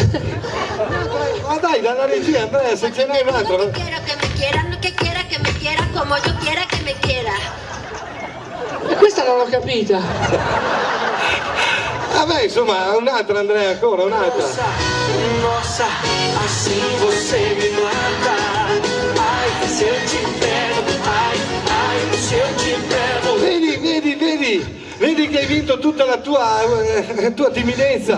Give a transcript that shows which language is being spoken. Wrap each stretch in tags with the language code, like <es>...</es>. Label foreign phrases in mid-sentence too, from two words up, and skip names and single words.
<it>Ma dai, dalla regia Andrea, se ce n'hai un altro.</it> <es>No quiero que me quiera como yo quiera que me quiera.</es> <it>E questa non l'ho capita. Vabbè, insomma, un'altra Andrea, ancora un'altra.</it> <pt>Nossa, assim você me mata. Ai, se eu te pego, ai, se eu te pego.</pt> <it>Vedi che hai vinto tutta la tua timidezza.</it>